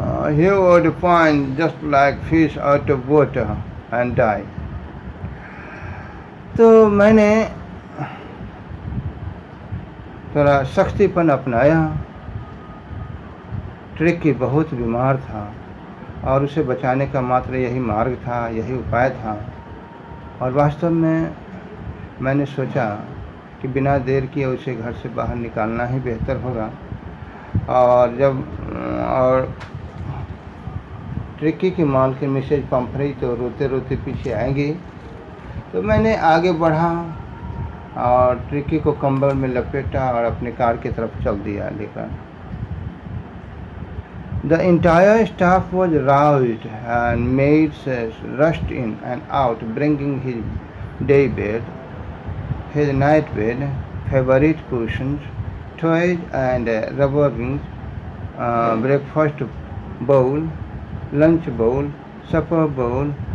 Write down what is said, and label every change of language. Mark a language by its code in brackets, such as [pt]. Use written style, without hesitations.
[en] He would find just like fish out of water and die. [hi] तो मैंने थोड़ा सख्तीपन अपनाया। ट्रिकी बहुत बीमार था और उसे बचाने का मात्र यही मार्ग था, यही उपाय था। और वास्तव में मैंने सोचा कि बिना देर किए उसे घर से बाहर निकालना ही बेहतर होगा। और ट्रिकी की मालकिन मिसेज पंफरी तो रोते रोते पीछे आएंगी। तो मैंने आगे बढ़ा और ट्रिकी को कंबल में लपेटा और अपनी कार की तरफ चल दिया लेकर। [en] The entire staff was roused and maids rushed in and out, bringing his day bed, his night bed, favorite cushions, toys and rubber rings, breakfast bowl, lunch bowl, supper bowl.